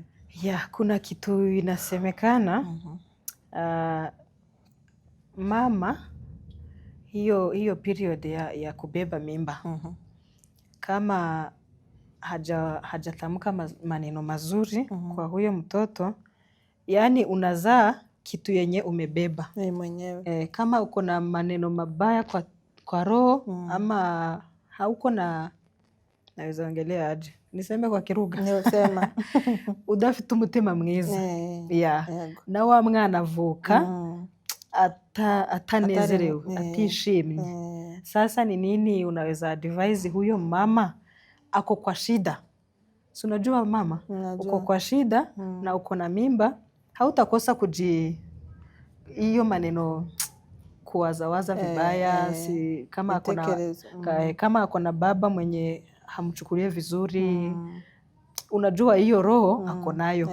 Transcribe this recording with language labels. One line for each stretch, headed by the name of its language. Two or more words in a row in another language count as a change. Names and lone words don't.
Swahili: Kuna kitu inasemekana mama hiyo period ya kubeba mimba kama hajatamka maneno mazuri kwa huyo mtoto, yani unazaa kitu yenye umebeba mwenyewe. Kama uko na maneno mabaya kwa roho ama hauko na, naweza ongelea aje niseme kwa Kiruga, niosema
Kinyarwanda: udafite umutima mwiza na wa mwana avuka atanezerewe, atishimye.
Swahili: Sasa ni nini unaweza advise huyo mama ako kwa shida? Si unajua mama uko kwa shida na uko na mimba, hautakosa hiyo maneno kuwazawaza vibaya. Kama ako na baba mwenye hamchukulie vizuri, unajua hiyo roho ako nayo.